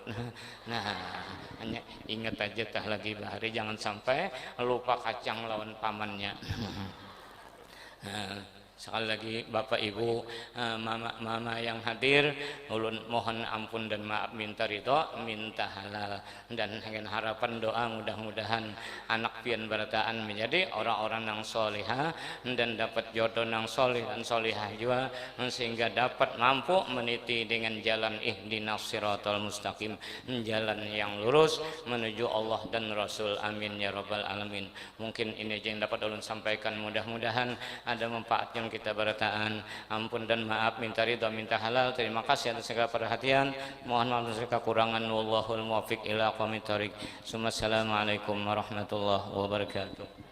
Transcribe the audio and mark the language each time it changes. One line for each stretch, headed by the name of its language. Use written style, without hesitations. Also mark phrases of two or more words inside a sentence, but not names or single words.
Indonesian: Nah hanya ingat aja tah lagi bahari, jangan sampai lupa kacang lawan pamannya. Sekali lagi Bapak Ibu, mama yang hadir, ulun mohon ampun dan maaf, minta ridho, minta halal, dan dengan harapan doa mudah-mudahan anak pian barataan menjadi orang-orang yang solihah dan dapat jodoh yang solih dan solihah juga, sehingga dapat mampu meniti dengan jalan
Arabic: اهدنا الصراط المستقيم,
Indonesian: jalan yang lurus menuju Allah dan Rasul.
Arabic: آمين يا رب العالمين.
Indonesian: Mungkin ini yang dapat ulun sampaikan, mudah-mudahan ada manfaatnya kita berataan. Ampun dan maaf, minta ridha, minta halal. Terima kasih atas segala perhatian. Mohon maaf atas kekurangan.
Arabic: والله الموفق إلى أقوم الطريق. السلام عليكم ورحمة الله وبركاته.